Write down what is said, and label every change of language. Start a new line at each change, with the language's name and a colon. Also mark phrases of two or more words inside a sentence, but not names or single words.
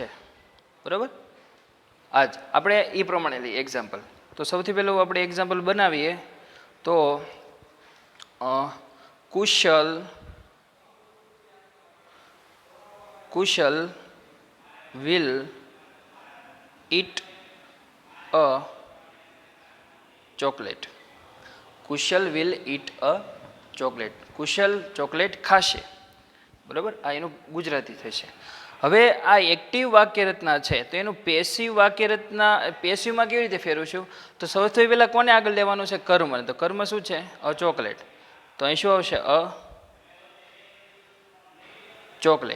Gujarati: બરાબર? આજ આપણે એ પ્રમાણે લઈએ એક્ઝામ્પલ. તો સૌથી પહેલું આપણે એક્ઝામ્પલ બનાવીએ તો કુશલ
English: will eat a chocolate. Kushal will eat a chocolate.
Gujarati: કુશલ ચોકલેટ ખાશે. બરાબર? આ એનું ગુજરાતી થશે. હવે આ એક્ટિવ વાક્યરચના છે તો એનું પેસિવ વાક્યરચના પેસિવમાં કેવી રીતે ફેરવશું? તો સૌથી પહેલાં કોને આગળ લેવાનું છે? કર્મ. તો કર્મ શું છે?
English: a chocolate.
Gujarati: તો અહીં શું આવશે?
English: a chocolate.